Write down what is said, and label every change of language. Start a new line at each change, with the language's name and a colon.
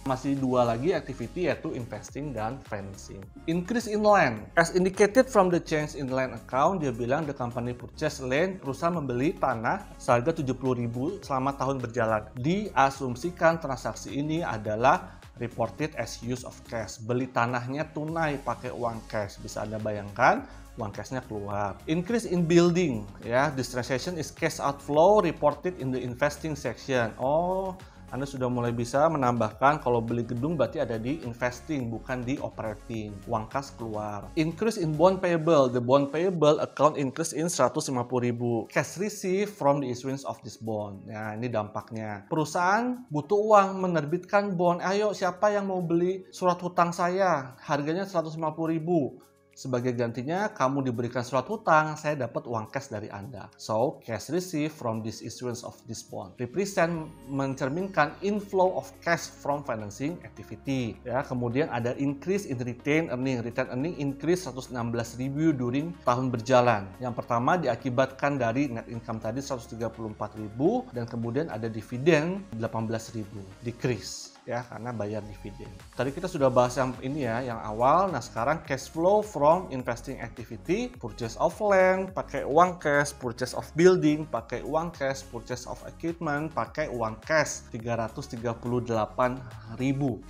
Indonesian: Masih dua lagi activity, yaitu investing dan financing. Increase in land.
English: As indicated from the change in land account,
Indonesian: dia bilang
English: the company purchase land,
Indonesian: perusahaan membeli tanah seharga 70.000 selama tahun berjalan. Diasumsikan transaksi ini adalah
English: reported as use of cash.
Indonesian: Beli tanahnya tunai pakai uang cash. Bisa Anda bayangkan, uang cashnya keluar.
English: Increase in building,
Indonesian: ya,
English: this transaction is cash outflow reported in the investing section. Oh,
Indonesian: Anda sudah mulai bisa menambahkan kalau beli gedung berarti ada di investing, bukan di operating. Uang kas keluar.
English: Increase in bond payable. The bond payable account increase in 150.000. Cash received from the issuance of this bond.
Indonesian: Nah, ini dampaknya. Perusahaan butuh uang menerbitkan bond. Ayo, siapa yang mau beli surat hutang saya? Harganya 150.000. Sebagai gantinya, kamu diberikan surat hutang, saya dapat uang cash dari Anda.
English: So, cash received from this issuance of this bond represent
Indonesian: mencerminkan
English: inflow of cash from financing activity.
Indonesian: Ya, kemudian ada increase in retained earning.
English: Retained earning increase 116.000 during
Indonesian: tahun berjalan. Yang pertama diakibatkan dari net income tadi 134.000 dan kemudian ada dividen 18.000. Decrease. Ya, karena bayar dividen. Tadi kita sudah bahas yang ini ya, yang awal. Nah, sekarang
English: cash flow from investing activity, purchase of land,
Indonesian: pakai uang cash,
English: purchase of building, pakai uang cash, purchase of equipment, pakai uang cash, 338.000.